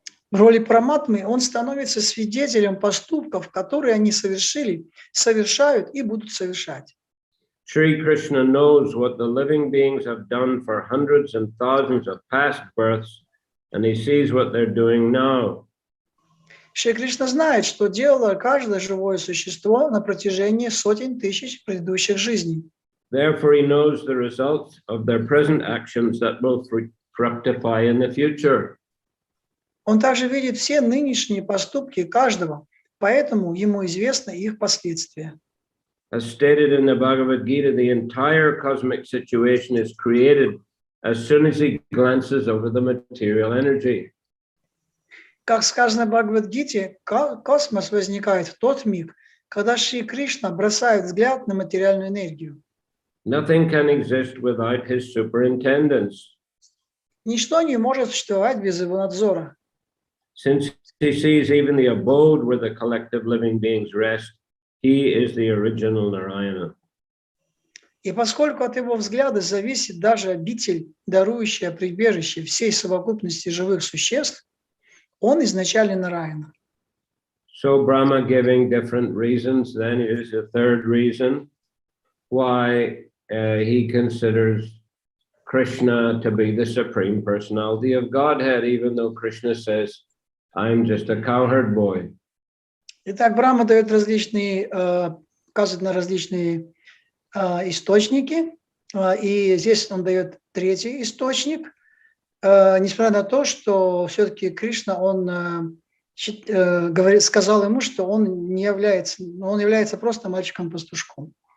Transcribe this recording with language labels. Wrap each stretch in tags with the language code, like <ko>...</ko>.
<ru>В роли Параматмы он становится свидетелем поступков, которые они совершили, совершают и будут совершать.</ru> <en>Sri Krishna knows what the living beings have done for hundreds and thousands of past births, and he sees what they're doing now.</en> <ru>Шри Кришна знает, что делало каждое живое существо на протяжении сотен тысяч предыдущих жизней.</ru> <en>Therefore, he knows the results of their present actions that will fructify in the future.</en> <ru>Он также видит все нынешние поступки каждого, поэтому ему известны их последствия.</ru> <en>As stated in the Bhagavad Gita, the entire cosmic situation is created as soon as he glances over the material energy.</en> <ru>Как сказано в Бхагавад-гите, космос возникает в тот миг, когда Шри Кришна бросает взгляд на материальную энергию.</ru> <en>Nothing can exist without his superintendence.</en> <ru>Ничто не может существовать без его надзора.</ru> <en>Since he sees even the abode where the collective living beings rest, he is the original Narayana.</en> <ru>И поскольку от его взгляда зависит даже обитель, дарующая прибежище всей совокупности живых существ, он изначально Нараяна.</ru> <en>So Brahma giving different reasons, then is the third reason why he considers Krishna to be the supreme personality of Godhead, even though Krishna says, I'm just a cowherd boy.</en> <ru>Итак, Брахма дает различные, указывает на различные источники, и здесь он дает третий источник, несмотря на то, что все-таки Кришна, он сказал ему, что он является просто мальчиком-пастушком.</ru>